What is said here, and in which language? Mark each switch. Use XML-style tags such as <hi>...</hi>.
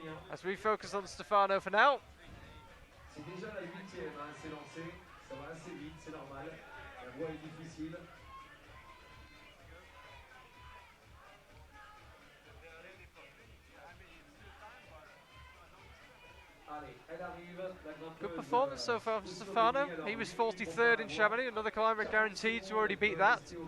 <en>As we focus on Stefano for now.</en> <fr>C'est déjà la 8e, hein, c'est lancé, ça va assez vite, c'est normal, la voie est difficile. Allez, elle arrive, la grimpeuse.</fr> <en>Good performance so far from Stefano. He was 43rd in Chamonix, another climber guaranteed to already beat that.</en>